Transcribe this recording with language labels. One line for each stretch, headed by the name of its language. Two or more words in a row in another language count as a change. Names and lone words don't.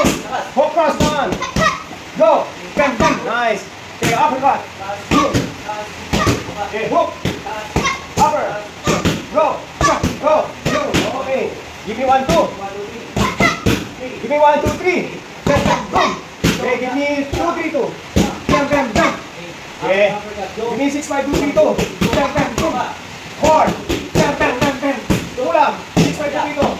English: Hook cross, man. Go. Bam, bam. Nice. Okay. Uppercut. Okay. Hook. Upper. Go. Okay. Give me 1, 2. Give me 1, 2, 3. Bam, bam, boom. Okay. Give me 2, 3, 2. Bam, bam, bam. Okay. Give me 6, 5, 2, 3, 2. Bam, bam, boom. 4. Bam, bam, bam, bam. Ulam. 6, 5, 2, 3,